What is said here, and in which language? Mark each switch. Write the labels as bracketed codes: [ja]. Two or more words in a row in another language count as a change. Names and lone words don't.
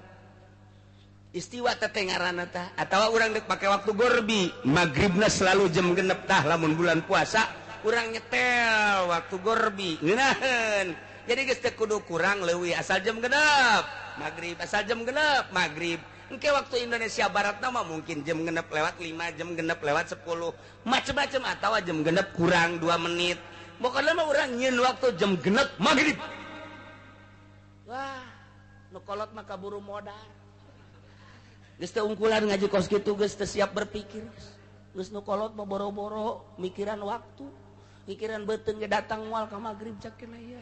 [su] Istiwa teh ngaranna tah atawa urang dek pake waktu gorbi magribna selalu jam 6 tah lamun bulan puasa urang nyetel waktu gorbi ngeunaheun. Jadi geus teu kudu kurang leuwih asal jam 6 magrib asal jam 6 magrib. Engke waktu Indonesia Barat mah mungkin jam 6 lewat 5, jam 6 lewat 10, macam-macam atawa jam 6 kurang 2 menit. Pokokna mah urang nyieun waktu jam 6 magrib. Wah, nu kolot mah kaburu modal. Geus teu ungkulan ngaji kos kitu geus teu siap berpikir. Geus nu kolot mah boro-boro mikiran waktu, mikiran beuteung ge datang moal ka magrib cak kena ieu.